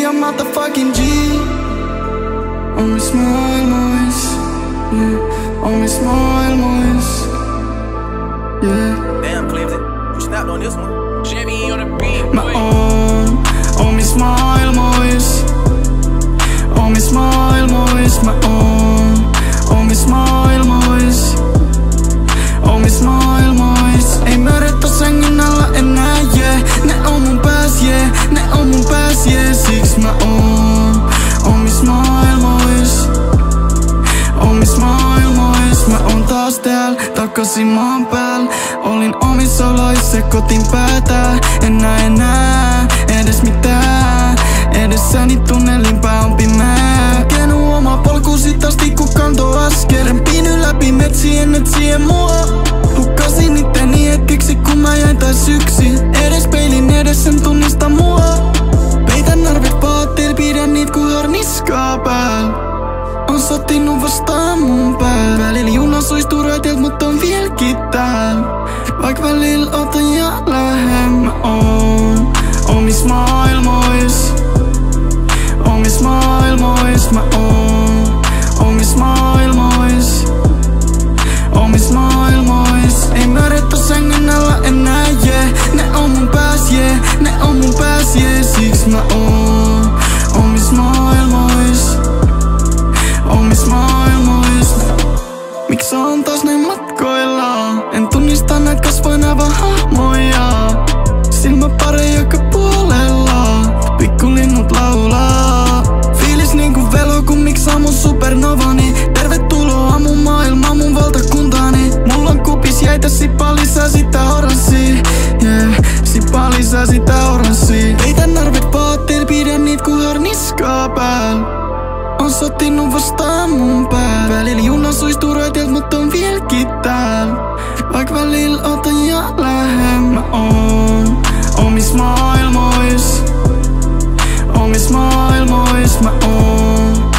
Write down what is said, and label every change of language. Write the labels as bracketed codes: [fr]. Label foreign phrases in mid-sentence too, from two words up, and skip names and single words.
[fi] motherfucking G. Omis maailmois, yeah. Omis maailmois, yeah. [en] Damn, Clifton, you snapped on this one. Jimmy on the beat, [fi] Mä oon omis maailmois, omis maailmois. Mä oon omis maailmois, omis maailmois. Ei möröttä sängyn alla enää, yeah. Ne on mun pääs, yeah. Ne on mun pääs, yeah. Siks mä oon omis maailmois, omis maailmois. Mä oon taas tääl, takasin maan pääl. Olin omissa oloissa, kotiin päätää. En näe enää edes mitään. Edessäni tunnelin pää on pimeä. Hakenut oma polkusi asti kun kantoi askelen. Piiny läpi metsien etsien mua. Hukkasin itteni hetkeksi kun mä jäin taas yksin. Edes peilin edessä en tunnista mua. Peitän narvet vaatteilla, pidän niit ku harniskaa pääl. On sotinut vastaan mun pää. Välillä juna suistuu raiteelt, mut on vieläkin tääl. Vaik välillä otan ja lähen. Mä oon omis maailmois, omis maailmois. Mä oon omis maailmois, omis maailmois. Ei möröttä sängyn alla enää, yeah. Ne on mun pääs, yeah. Ne on mun pääs, yeah. Siks mä oon omis maailmois, omis maailmois. Miks on taas näin matkoilla? En tunnista näitä kasvoina vaan hahmoja. Silmäpare joka puolella, pikkulinnut laulaa. Fiilis niinku velo, kun miksaa mun supernovani. Tervetuloa mun maailmaan, mun valtakuntaani. Mulla on kupis jäitä, sippaa lisää sitä oranssia, yeah. Sippaa lisää sitä oranssia. Peitän narvet vaatteilla, pidän niit ku harniskaa pääl. On sotinut vastaan mun pää. Välillä juna suistuu raiteelt, mut on vieläkin tääl. Vaik välillä otan ja lähen. Mä oon omis maailmois, omis maailmois. Mä oon